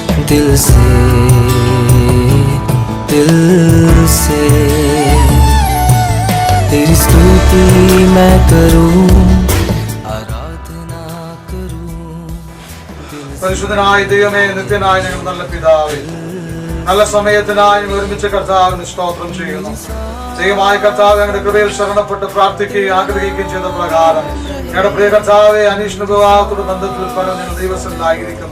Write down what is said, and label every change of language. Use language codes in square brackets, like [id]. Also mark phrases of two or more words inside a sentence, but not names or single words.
[hi] दिल से तेरी स्तुति मैं करूं, आराधना करूं। [ml] പരിശുദ്ധനായ ദൈവമേ, നിത്യനായ ഞങ്ങളുടെ നല്ല പിതാവേ, നല്ല സമയത്തിനായി ഒരുമിച്ച് കർത്താവിന് സ്തോത്രം ചെയ്യുന്നു. ദൈവമായ കർത്താവ് ഞങ്ങളുടെ കൃപയിൽ ശരണപ്പെട്ട് പ്രാർത്ഥിക്കുകയും ആഗ്രഹിക്കുകയും ചെയ്ത പ്രകാരം ഞങ്ങളുടെ പ്രിയ കർത്താവെ അനീഷിന് വിവാഹത്തോട് ബന്ധത്തിൽ പല ഞങ്ങൾ ദൈവസ്ഥനായിരിക്കുന്നു.